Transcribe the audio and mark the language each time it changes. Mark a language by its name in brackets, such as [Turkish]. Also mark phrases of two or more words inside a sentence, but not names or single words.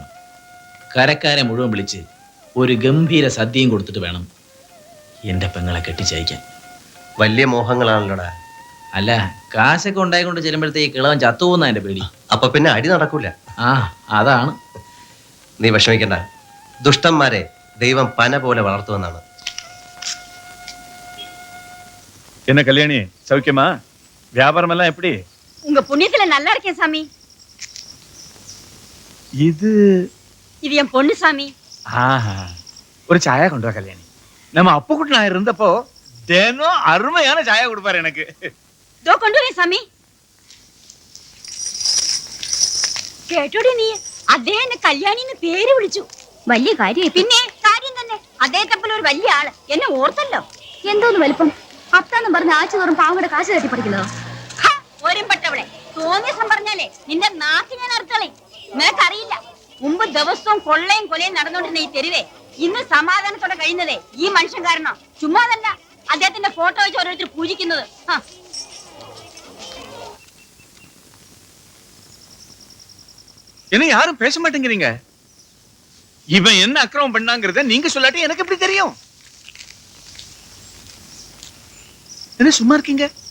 [Malayalam] കരക്കാരെ മുഴുവൻ വിളിച്ച് ഒരു ഗംഭീര സദ്യയും കൊടുത്തിട്ട് വേണം എൻ്റെ പെങ്ങളെ കെട്ടിച്ചയക്കാൻ. വലിയ മോഹങ്ങളാണല്ലോടാ. അല്ല, കാശൊക്കെ ഉണ്ടായിക്കൊണ്ട് ചെല്ലുമ്പോഴത്തേക്ക് കിളവൻ ചത്തുപോകുന്ന എൻ്റെ പേടി. അപ്പൊ പിന്നെ അടി നടക്കൂല. ആ, അതാണ്. നീ വിഷമിക്കണ്ട, ദുഷ്ടന്മാരെ ദൈവം പന പോലെ വളർത്തുമെന്നാണ്. [Tamil] என்ன கல்யாணி, சௌக்கியமா? வியாபாரம் எல்லாம் எப்படி? உங்க புண்ணியத்துல நல்லா இருக்கேன் சாமி. இது என் பொண்ணு சாமி. ஒரு சாயா கொண்டு வா கல்யாணி. நம்ம அப்புக்குட்டி நான் இருந்தப்போ தினம் அருமையான சாயா கொடுப்பாரு எனக்கு. இதோ கொண்டு வரேன் சாமி. [Malayalam] കേട്ടോടി നീ, അദ്ദേഹം എന്നെ കല്യാണിന്ന് പേര് വിളിച്ചു. വലിയ കാര്യം. പിന്നെ കാര്യം തന്നെ. അദ്ദേഹത്തെ പോലെ ഒരു വലിയ ആള് എന്നെ ഓർത്തല്ലോ. എന്തോന്ന് വലിപ്പം? അത്താന്നും പറഞ്ഞ ആഴ്ച തോറും പാവയുടെ കാശ് കെട്ടി പഠിക്കുന്നതോ? ഒരുമ്പെട്ടവളെ, തോന്നിയസം പറഞ്ഞാലേ നിന്റെ നാക്ക് ഞാൻ അർത്ഥളെ. നിനക്കറിയില്ല, മുമ്പ് ദിവസവും കൊള്ളയും കൊലയും നടന്നുകൊണ്ടിരുന്ന ഈ തെരുവേ ഇന്ന് സമാധാനത്തോടെ കഴിയുന്നതേ ഈ മനുഷ്യൻ കാരണം. ചുമ്മാതല്ല അദ്ദേഹത്തിന്റെ ഫോട്ടോ വെച്ച് ഓരോരുത്തർ പൂജിക്കുന്നത്. [Tamil] என்ன யாரும் பேச மாட்டேங்கிறீங்க? இவன் என்ன அக்கிரமம் பண்ணாங்கிறத நீங்க சொல்லாட்டி எனக்கு எப்படி தெரியும்? என்ன சும்மா இருக்கீங்க?